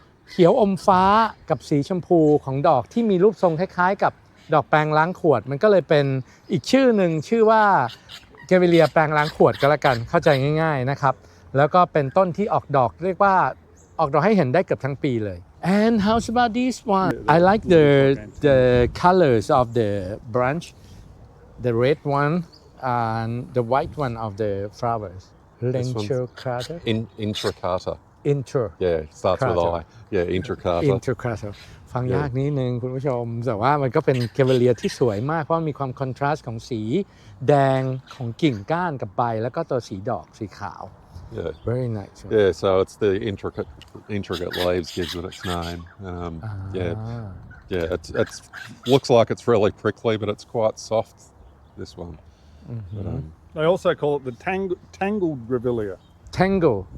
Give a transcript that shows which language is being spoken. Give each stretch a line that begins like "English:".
Thai: เขียวอมฟ้ากับสีชมพูของดอกที่มีรูปทรงคล้ายๆกับดอกแปรงล้างขวดมันก็เลยเป็นอีกชื่อหนึ่งชื่อว่าแกเวเลียแปรงล้างขวดก็แล้วกันเข้าใจง่ายๆนะครับแล้วก็เป็นต้นที่ออกดอกเรียกว่าออกดอกให้เห็นได้เกือบทั้งปีเลย
English: And how's about this one? I like the colors of the branch, the red one and the white one of the flowers. Intricata. Intricata. Yeah, starts with I. Yeah, intricata. Intricata.
Thai: ฟังยากนิดนึงคุณผู้ชมแต่ว่ามันก็เป็นแกเวเลียที่สวยมากเพราะมีความคอนทราสต์ของสีแดงของกิ่งก้านกับใบแล้วก็ตัวสีดอกสีขาว
English: Yeah. Very nice. Yeah, so it's the intricate leaves gives it its name. It's looks like it's really prickly, but it's quite soft. This one. They also call it the tangled Grevillea. Tangle.